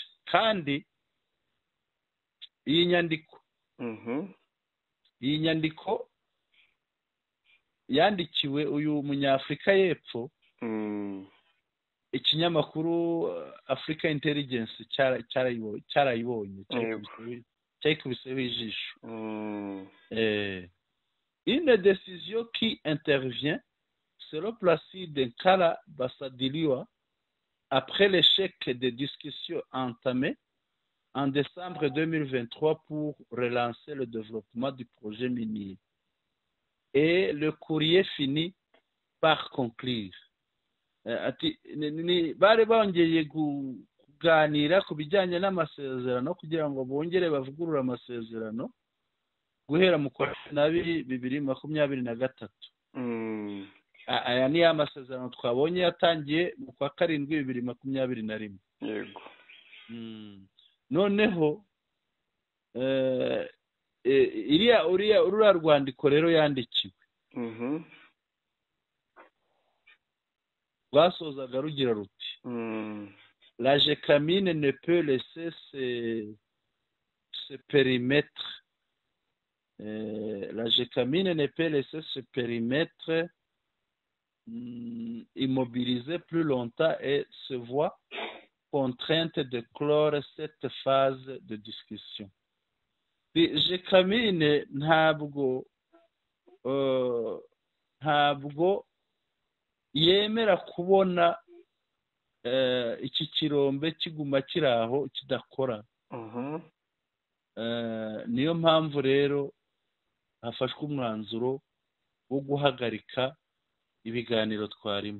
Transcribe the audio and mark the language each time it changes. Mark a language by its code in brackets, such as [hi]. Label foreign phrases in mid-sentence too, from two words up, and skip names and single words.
[rw] Kandi iyi nyandiko yandikiwe uyu munyafurika y'epfo ikinyamakuru Africa Intelligence cyarayibonye cyayikubiseho ijisho. [fr] Une décision qui intervient selon Placide Nkala Basadiliwa après l'échec des discussions entamées en décembre 2023 pour relancer le développement du projet minier. Et le courrier finit par conclure. [rw] Bari bongeye kuganira ku bijyanye n'amasezerano kugira ngo bongere bavugurura amasezerano guhera mu kwa 2023. Aya ni amasezerano twabonye yatangiye mu kwa 7 2021. Yego. Noneho uriya rwandiko rero yandikiwe rwasozaga rugira ruti [fr] la Gécamine ne peut laisser ce périmètre la Gécamine ne peut laisser ce périmètre immobilisé plus longtemps et se voit contrainte de clore cette phase de discussion. [rw] Gécamine ntabwo yemera kubona iki kirombe kiguma kiraho kidakora. Niyo mpamvu rero hafashwe umwanzuro wo guhagarika ibiganiro twarimo.